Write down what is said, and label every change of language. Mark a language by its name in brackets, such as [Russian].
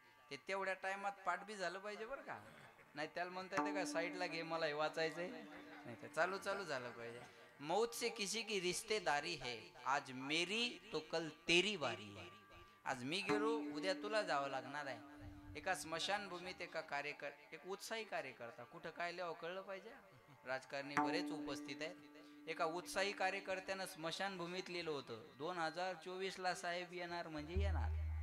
[Marathi] ते तेवढ्या टायमात पाठ बी झालं पाहिजे बरं का, नाही त्याला म्हणता येते का साईडला घे मला हे वाचायचंय, नाही तर चालू चालू झालं पाहिजे. [Hindi] मौत से किसी की रिश्तेदारी है, आज मेरी तो कल तेरी बारी है. [Marathi] आज मी गेलो उद्या तुला जावं लागणार आहे. एका स्मशानभूमीत एक उत्साही कार्यकर्ता, कुठं काय लिहावं कळलं पाहिजे, राजकारणी बरेच उपस्थित आहेत. एका उत्साही कार्यकर्त्यानं स्मशानभूमीत लिहिलं होतं, 2024 ला साहेब येणार म्हणजे येणार.